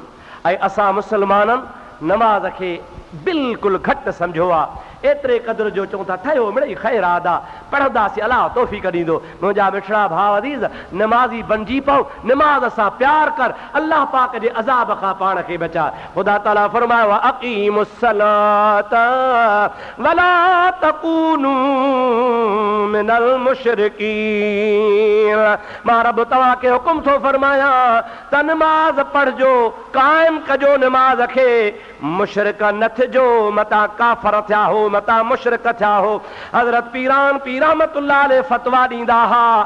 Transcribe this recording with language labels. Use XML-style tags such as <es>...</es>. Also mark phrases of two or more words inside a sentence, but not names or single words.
<sd>ऐं असां मुस्लमाननि नमाज़ खे बिल्कुलु घटि सम्झो आहे। एतिरे क़दुरु जो चऊं था ठहियो मिड़ई ख़ैर आदा पढ़ंदासीं, अलाह तौफ़ीक़ ॾींदो। मुंहिंजा मिठड़ा भाउ अज़ीज़ नमाज़ी बणिजी पओ, नमाज़ सां प्यार कर, अल्लाह पाक जे अज़ाब खां पाण खे बचा। ख़ुदा ताला फरमायो आहे</sd> <ar>أقيموا الصلاة ولا تكونوا من المشركين.</ar> <sd>मां रब तव्हांखे हुकुम थो फरमाया त नमाज़ पढ़जो, क़ाइम कजो नमाज़ खे, मुशरिक न थिजो, मता काफ़र थिया हो, मता मुशरिक थिया हो। हज़रत पीरान पीर</sd> <ar>رحمة الله عليه</ar> <sd>फतवा ॾींदा हुआ।</sd>